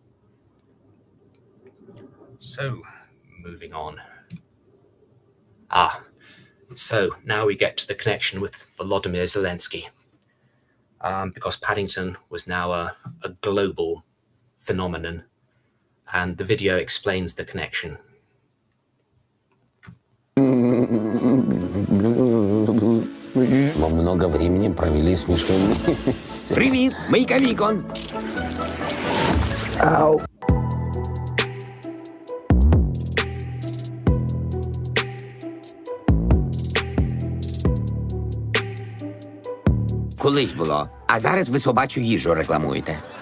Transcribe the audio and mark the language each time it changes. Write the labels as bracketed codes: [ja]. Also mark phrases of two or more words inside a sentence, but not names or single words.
[en] So, moving on. So now we get to the connection with Volodymyr Zelensky. Because Paddington was now a global phenomenon, and the video explains the connection. [ru] Мы много времени провели с мишкой вместе. Привет, мейка Викон. Ау. [uk] Колись було, а зараз ви собачу їжу рекламуєте.